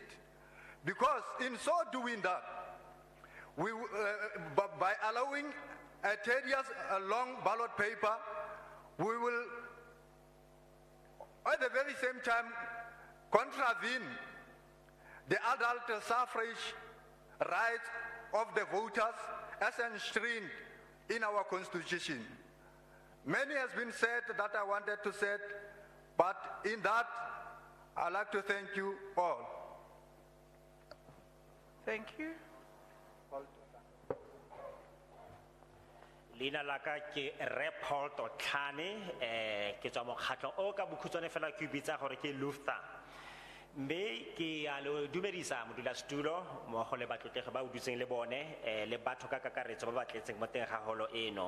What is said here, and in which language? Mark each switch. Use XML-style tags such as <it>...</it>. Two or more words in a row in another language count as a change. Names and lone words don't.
<en>Because in so doing that, by allowing a tedious long ballot paper, we will at the very same time contravene the adult suffrage rights of the voters as enshrined in our constitution. Many has been said that I wanted to say, but in that, I'd like to thank you all. Thank you.</en> <tn>Leina la ka ke Paul Totlane, ke tswa mokgatlo o ka bokhutswane fela ke bitsa gore ke Luther. Mme ke a le dumedisa modulasetulo mmogo le batlotlegi ba o dutseng le bone le batho ka kakaretso ba ba tletseng mo teng ga holo eno.</tn>